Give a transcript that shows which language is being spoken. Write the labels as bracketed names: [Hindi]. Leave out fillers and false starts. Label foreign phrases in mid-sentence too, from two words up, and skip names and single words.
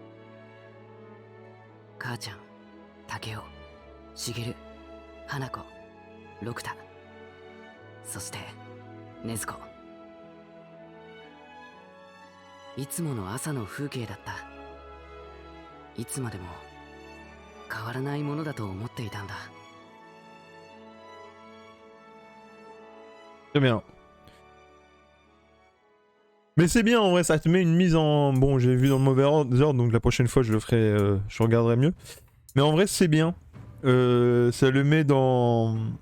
[Japanese] 母ちゃん、竹雄、茂、花子、六太、そして禰豆子。いつもの朝の風景だった。いつまでも変わらないものだと思っていたんだ。 [French] Très bien. Mais c'est bien en vrai, ça te met une mise en... Bon, j'ai vu dans le mauvais ordre, donc la prochaine fois je le ferai, je regarderai mieux. Mais en vrai c'est bien. Ça le met dans...